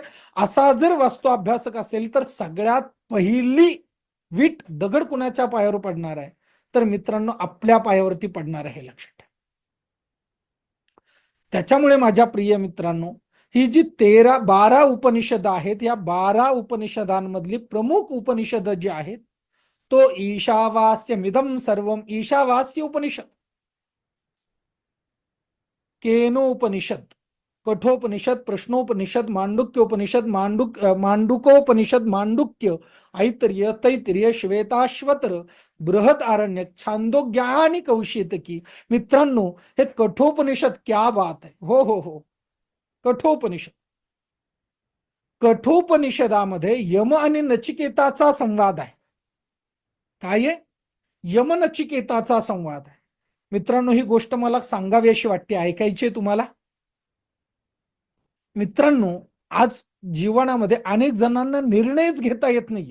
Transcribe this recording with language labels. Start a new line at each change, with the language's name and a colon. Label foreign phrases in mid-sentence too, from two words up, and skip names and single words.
Marathi: असा जर वास्तू अभ्यासक असेल तर सगळ्यात पहिली वीट दगड कुणाच्या पायावर पडणार आहे, तर मित्रांनो आपल्या पायावरती पडणार आहे, हे लक्षात ठेवा. त्याच्यामुळे माझ्या प्रिय मित्रांनो, ही जी 12 उपनिषद आहेत, या 12 उपनिषदांमधली प्रमुख उपनिषद जी आहेत, तो
Sanskrit: ईशावास्यमिदं सर्वम
Marathi: ईशावास्य उपनिषद, केनोपनिषद, कठोपनिषद, प्रश्नोपनिषद, मांडुक्योपनिषद, मांडुकोपनिषद, मांडुक्य, ऐतर्य, तैतर्य, श्वेताश्वतर, बृहत आरण्यक, छांदोग्य आणि कौशितकी. मित्रांनो हे कठोपनिषद,
Hindi: क्या बात
Marathi: आहे, हो हो हो, कठोपनिषद. कठोपनिषदामध्ये यम आणि नचिकेताचा संवाद आहे. काय आहे? यम नचिकेताचा संवाद आहे. मित्रांनो ही गोष्ट मला सांगावी अशी वाटते, ऐकायची आहे तुम्हाला? मित्रांनो आज जीवनामध्ये अनेक जणांना निर्णयच घेता येत नाहीये.